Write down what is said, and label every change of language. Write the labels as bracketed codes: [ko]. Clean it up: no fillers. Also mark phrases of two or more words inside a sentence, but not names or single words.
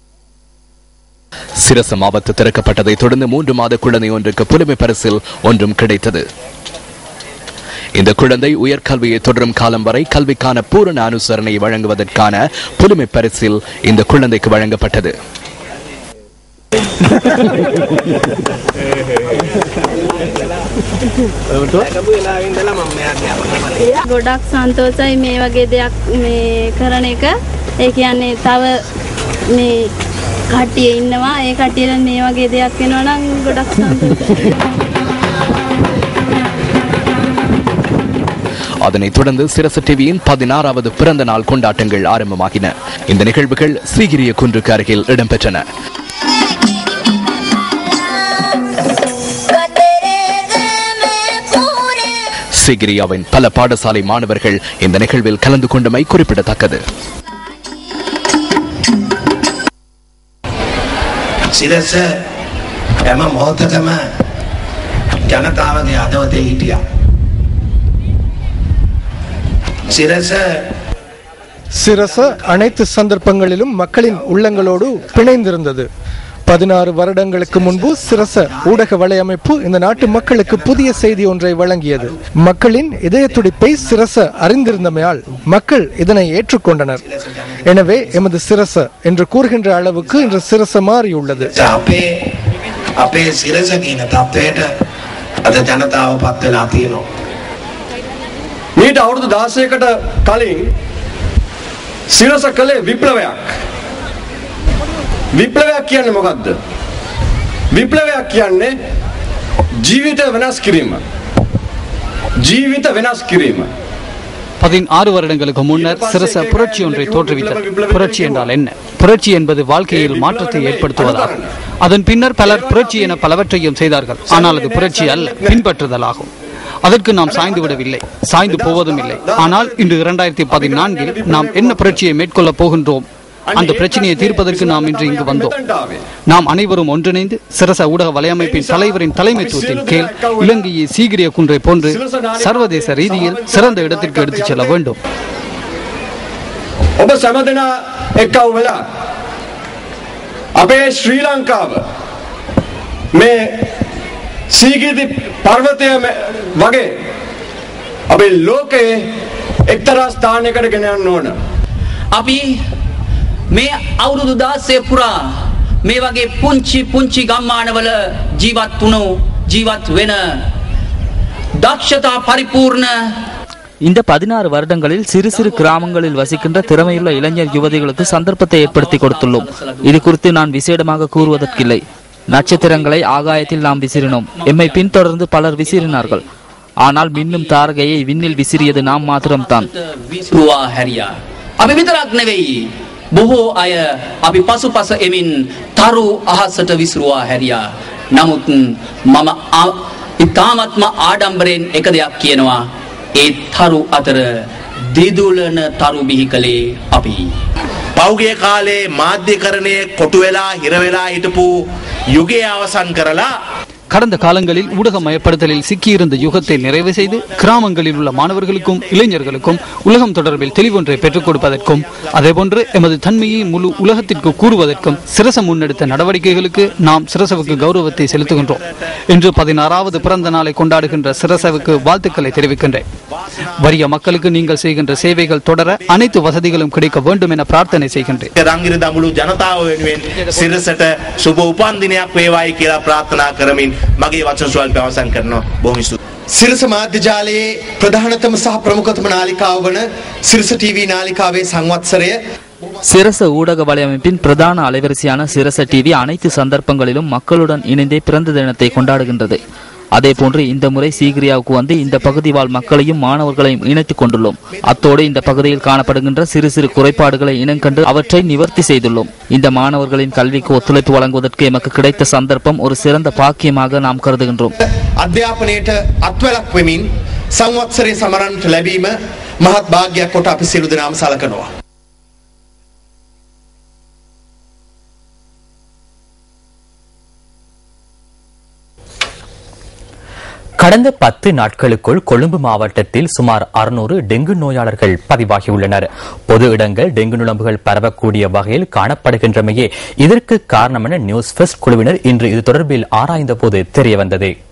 [ta] சிரச மாவட்ட திறக்கப்பட்டதை தொடர்ந்து 3 மாத குழந்தை ஒன்றுக்கு புலமை பரிசில் ஒன்றும் கிடைத்தது. இந்த குழந்தை உயர்கல்வியை தொடரும் காலம் வரை கல்விக்கான பூரண அனுசரணை வழங்குவதற்கான புலமை பரிசில் இந்த குழந்தைக்கு வழங்கப்பட்டது. [si] ගොඩක් සන්තෝෂයි මේ වගේ දෙයක් මේ කරන එක. ඒ කියන්නේ තව මේ කට්ටිය ඉන්නවා. ඒ කට්ටියට මේ වගේ දෙයක් වෙනවා නම් ගොඩක් සන්තෝෂයි. [ta] அதனைத் தொடர்ந்து சிரச டிவியின் 16வது பிறந்த நாள் கொண்டாட்டங்கள் ஆரம்பமாகின. இந்த நிகழ்வுகள் சீகிரிய குன்றுக்கு அருகில் இடம்பெற்றன. சீகிரியாவின் பல பாடசாலை மாணவர்கள் இந்த நிகழ்வில் கலந்து கொண்டமை குறிப்பிடத்தக்கது. [si] සිරස හැම මොහොතකම ජනතාවගේ අදවතේ හිටියා. [ta] சிரச அனைத்து சந்தர்ப்பங்களிலும் மக்களின் உள்ளங்களோடு பிணைந்திருந்தது. 16 வருடங்களுக்கு முன்பு சிரச ஊடக வலையமைப்பு இந்த நாட்டு மக்களுக்கு புதிய செய்தி ஒன்றை வழங்கியது. மக்களின் இதய துடிப்பை சிரச அறிந்திருந்தமையால் மக்கள் இதனை ஏற்றுக்கொண்டனர். எனவே எமது சிரச என்று கூறுகின்ற அளவுக்கு இன்று சிரச மாறியுள்ளது. [si] මීට අවුරුදු 16කට කලින් සිරස කලේ විප්ලවයක්. විප්ලවයක් කියන්නේ මොකක්ද? විප්ලවයක් කියන්නේ ජීවිත වෙනස් කිරීම. ජීවිත වෙනස් කිරීම. [ta] 16 வருடங்களுக்கு முன்னர் சிரச புரட்சி ஒன்றை தோற்றுவித்தது. புரட்சி என்றால் என்ன? புரட்சி என்பது வாழ்க்கையில் மாற்றத்தை ஏற்படுத்துவதாகும். அதன் பின்னர் பலர் புரட்சி என பலவற்றையும் செய்தார்கள். ஆனால் அது புரட்சி அல்ல, பின்பற்றுதலாகும். அதற்கு நாம் சாய்ந்து விடவில்லை, சாய்ந்து போவதும் இல்லை. ஆனால் இன்று 2014 நாம் என்ன புரட்சியை மேற்கொள்ள போகின்றோம்? அந்த பிரச்சனையை தீர்ப்பதற்கு நாம் இன்று இங்கு வந்தோம். நாம் அனைவரும் ஒன்றிணைந்து சிரச ஊடக வலையமைப்பின் தலைவரின் தலைமைத்துவத்தின் கீழ் இலங்கையை சீகிரிய குன்றை போன்று சர்வதேச ரீதியில் சிறந்த இடத்திற்கு எடுத்துச் செல்ல வேண்டும். [si] ඔබ සැමදෙනා එක්කව වෙලා අපේ ශ්‍රී ලංකාව මේ සීගිරි පර්වතය වගේ අපේ ලෝකයේ එක්තරා ස්ථානයකට ගෙන යන්න ඕන. අපි මේ අවුරුදු 16 පුරා මේ වගේ පුංචි ගම්මානවල ජීවත් වෙන දක්ෂතා පරිපූර්ණ [ta] இந்த 16 வருடங்களில் சிறு சிறு கிராமங்களில் வசிக்கின்ற திறமையுள்ள இளைஞர் யுவதிகளுக்கு சந்தர்ப்பத்தை ஏற்படுத்தி கொடுத்துள்ளோம். இது குறித்து நான் விசேடமாக கூறுவதற்கில்லை. நட்சத்திரங்களை ஆகாயத்தில் நாம் விசிறினோம். எம்மை பின்தொடர்ந்து பலர் விசிறினார்கள். ஆனால் மின்னும் தாரகையை விண்ணில் விசிறியது நாம் மாத்திரம்தான். [si] අපි විතරක් නෙවෙයි බොහෝ අය අපි පසුපස එමින් තරු අහසට විසිරුවා හැරියා. නමුත් මම ඉතාමත්ම ආඩම්බරෙන් එක දෙයක් කියනවා. ඒ තරු අතර දිදුලන තරු බිහි කළේ අපි. පෞගේ කාලේ මාධ්‍යකරණයේ කොටු වෙලා හිර වෙලා හිටපු යුගය අවසන් කරලා [ta] கடந்த காலங்களில் ஊடகமயப்படுத்தலில் சிக்கியிருந்த யுகத்தை நிறைவு செய்து கிராமங்களில் உள்ள மாணவர்களுக்கும் இளைஞர்களுக்கும் உலகம் தொடர்பில் தெளிவொன்றை பெற்றுக் கொடுப்பதற்கும் அதேபோன்று எமது தன்மையை முழு உலகத்திற்கு கூறுவதற்கும் சிரச முன்னெடுத்த நடவடிக்கைகளுக்கு நாம் சிரசவுக்கு கௌரவத்தை செலுத்துகின்றோம். இன்று 16வது பிறந்த நாளை கொண்டாடுகின்ற சிரசவுக்கு வாழ்த்துக்களை தெரிவிக்கின்றேன். வறிய மக்களுக்கு நீங்கள் செய்கின்ற சேவைகள் தொடர அனைத்து வசதிகளும் கிடைக்க வேண்டும் என பிரார்த்தனை செய்கின்றேன். [si] රංගිර දඹුළු ජනතාව වෙනුවෙන් සිරසට සුබ උපන් දිනයක් වේවායි කියලා ප්‍රාර්ථනා කරමින් මගේ වචන ස්වල්ප අවසන් කරනවා. බොහොම ස්තුතියි. සිරස මාධ්‍ය ජාලයේ ප්‍රධානතම සහ ප්‍රමුඛතම නාලිකාව වන සිරස ටීවී නාලිකාවේ සංවත්සරය [ta] சிரச ஊடக வலையமைப்பின் பிரதான அலைவரிசையான சிரச டிவி அனைத்து சந்தர்ப்பங்களிலும் மக்களுடன் இணைந்தே பிறந்த தினத்தை கொண்டாடுகின்றது. அதே போன்று இந்த முறை சீகிரியாவுக்கு வந்து இந்த பகுதி வாழ் மக்களையும் மாணவர்களையும் இணைத்துக் கொண்டுள்ளோம். அத்தோடு இந்த பகுதியில் காணப்படுகின்ற சிறு சிறு குறைபாடுகளை இனங்கண்டு அவற்றை நிவர்த்தி செய்துள்ளோம். இந்த மாணவர்களின் கல்விக்கு ஒத்துழைப்பு வழங்குவதற்கு எமக்கு கிடைத்த சந்தர்ப்பம் ஒரு சிறந்த பாக்கியமாக நாம் கருதுகின்றோம். [si] අධ්‍යාපනයට අත්වැලක් වෙමින් සංවත්සරයේ සමරන්නට ලැබීම මහත් භාග්‍යයක් කොට අපි සියලු දෙනාම සලකනවා. [ta] கடந்த 10 நாட்களுக்குள் கொழும்பு மாவட்டத்தில் சுமார் 600 டெங்கு நோயாளர்கள் பதிவாகியுள்ளனர். பொது இடங்கள் டெங்கு நுளம்புகள் பரவக்கூடிய வகையில் காணப்படுகின்றமையே இதற்கு காரணம் என நியூஸ் ஃபர்ஸ்ட் குழுவினர் இன்று இது தொடர்பில் ஆராய்ந்த போது தெரியவந்தது.